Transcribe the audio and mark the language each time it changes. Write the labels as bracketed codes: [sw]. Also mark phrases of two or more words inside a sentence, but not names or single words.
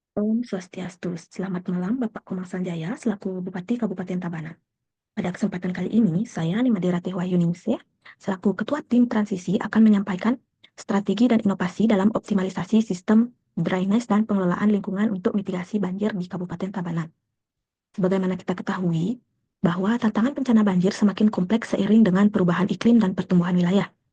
[id] Om Swastiastu. Selamat malam Bapak Komang Sanjaya selaku Bupati Kabupaten Tabanan. Pada kesempatan kali ini, saya Nimadirati Wahyuningsih selaku Ketua Tim Transisi akan menyampaikan strategi dan inovasi dalam optimalisasi sistem drainase dan pengelolaan lingkungan untuk mitigasi banjir di Kabupaten Tabanan. Sebagaimana kita ketahui, bahwa tantangan bencana banjir semakin kompleks seiring dengan perubahan iklim dan pertumbuhan wilayah.